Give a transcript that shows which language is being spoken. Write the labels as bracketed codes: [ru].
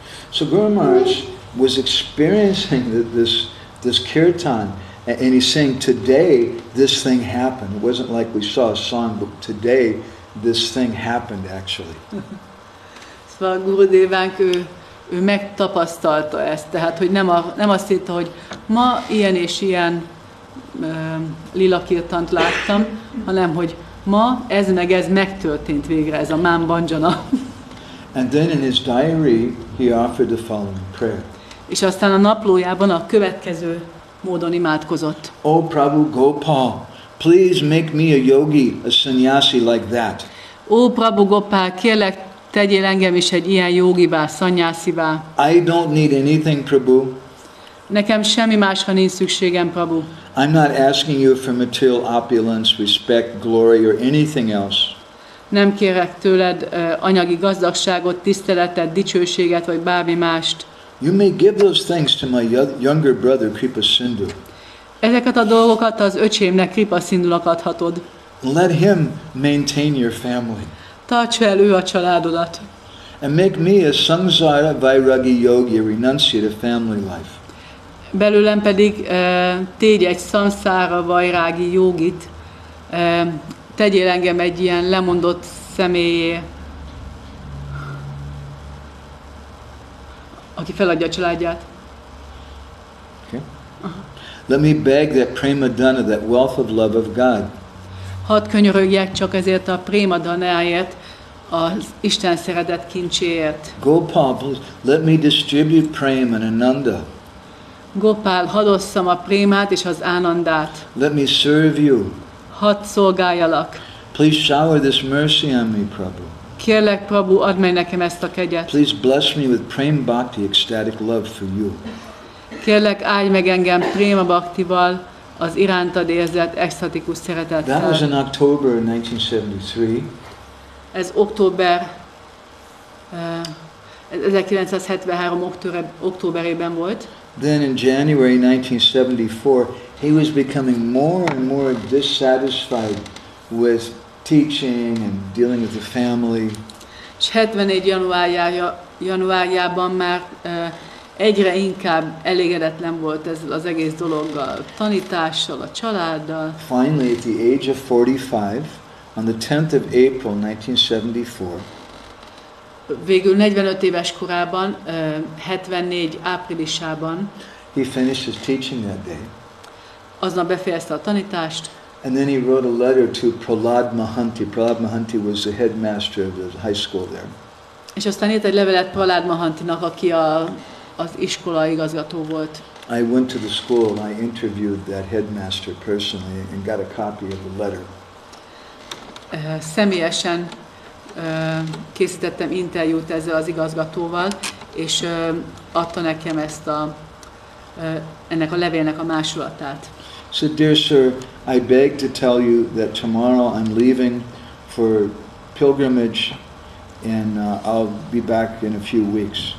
[en] So Guru Maharaj was experiencing this kirtan, and he's saying, today this thing happened. It wasn't like we saw a song, but today this thing happened actually. [hu] Szóval Gurudevánk, ő megtapasztalta ezt, tehát hogy nem azt hitte, hogy ma ilyen és ilyen lila kirtant láttam, hanem hogy ma ez megtörtént végre, ez a Mám Bhanjana. [en] And then in his diary he offered the following prayer. [hu] És aztán a naplójában a következő módon imádkozott. [en] Oh Prabhu Gopal, please make me a yogi, a sannyasi like that. [hu] Ó Prabhu Gopal, kérlek, tegyél engem is egy ilyen jogivá, szanyászivá. [en] I don't need anything, Prabhu. [hu] Nekem semmi másra nincs szükségem, Prabhu. [en] I'm not asking you for material opulence, respect, glory, or anything else. [hu] Nem kérek tőled anyagi gazdagságot, tiszteletet, dicsőséget, vagy bármi mást. [en] You may give those things to my younger brother, Kripa Sindhu. [hu] Ezeket a dolgokat az öcsémnek, Kripa Sindhunak adhatod. [en] Let him maintain your family. [hu] Tarts fel ő a családodat. [en] And make me a samsara vairagi yogi, a renunciate of family life. [hu] Belőlem pedig tégy egy szamszára vajrági jogit, tegyél engem egy ilyen lemondott személyé, aki feladja a családját. [en] Okay. Let me beg that prema dana, that wealth of love of God. [hu] Hadd könyörögjek csak ezért a prémadanáért, az Isten szeretet kincséért. [en] Gopal, please, let me distribute prema and ananda. [hu] Gopál, hadd osszam a prémát és az ánandát. [en] Let me serve you. [hu] Hadd szolgáljalak. [en] Please shower this mercy on me, Prabhu. [hu] Kérlek, Prabhu, add meg nekem ezt a kegyet. [en] Please bless me with prema bhakti, ecstatic love for you. [hu] Kérlek, áldj meg engem préma bhaktival, az irántad érzett extatikus szeretettel. [en] That was in October 1973. [hu] Ez október 1973. októberében volt. [en] Then in January 1974, he was becoming more and more dissatisfied with teaching and dealing with the family. [hu] És 74 januárjában már egyre inkább elégedetlen volt ezzel az egész dologgal, a tanítással, a családdal. [en] Finally, at the age of 45, on the 10th of April 1974, [hu] végül 45 éves korában, 74 áprilisában, [en] he finished his teaching that day. [hu] aznap befejezte a tanítást, [en] and then he wrote a letter to Prahlad Mahanti. Prahlad Mahanti was the headmaster of the high school there. [hu] és aztán írt egy levelet Prahlad Mahantinak, aki az iskola igazgató volt. [en] I went to the school and I interviewed that headmaster personally and got a copy of the letter. [hu] Személyesen készítettem interjút ezzel az igazgatóval, és adta nekem ennek a levélnek a másolatát. [en] So, dear sir, I beg to tell you that tomorrow I'm leaving for pilgrimage and I'll be back in a few weeks.